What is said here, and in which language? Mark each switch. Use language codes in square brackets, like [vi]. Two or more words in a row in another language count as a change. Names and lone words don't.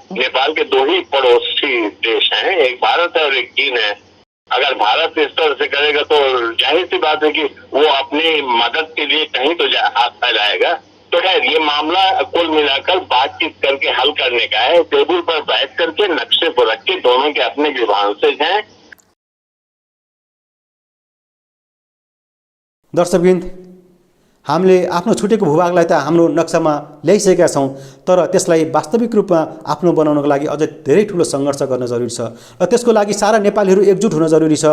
[hi] नेपाल के दो ही पड़ोसी देश हैं, एक भारत है और एक चीन है। अगर भारत इस तरह से करेगा तो जाहिर सी बात है कि वो अपनी मदद के लिए कहीं तो हाथ फैलाएगा। तो खैर ये मामला कुल मिलाकर बातचीत करके हल करने का है, टेबल पर बैठ करके नक्शे पर रख के दोनों के अपने ग्रीवांसेस हैं। [ne] दर्शकवृन्द, हामीले आफ्नो छुटेको भूभागलाई त हाम्रो नक्सामा ल्याइसकेका छौँ, तर त्यसलाई वास्तविक रूपमा आफ्नो बनाउनको लागि अझै धेरै ठुलो सङ्घर्ष गर्न जरुरी छ र त्यसको लागि सारा नेपालीहरू एकजुट हुन जरुरी छ।